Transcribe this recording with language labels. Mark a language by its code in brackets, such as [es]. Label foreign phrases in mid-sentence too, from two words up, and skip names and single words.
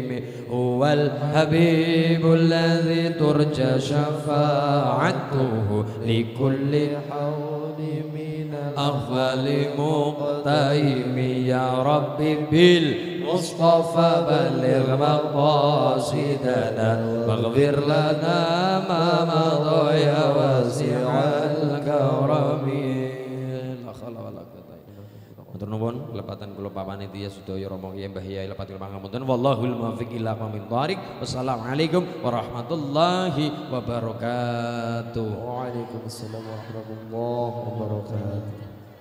[ar] هو الحبيب الذي ترجى شفاعته لكل حول من الأخوال مقتيم. يا ربي بالمصطفى بلغ مقاصدنا واغفر لنا ما مضى يا واسع الكرم. [jv] Matur nuwun kelepatan kula panitia sedaya Rama Kyai Mbah Yai lepat kula pangapunten. [ar] والله الموفق إلى أقوم الطريق. والسلام عليكم ورحمة الله وبركاته. وعليكم السلام ورحمة الله وبركاته.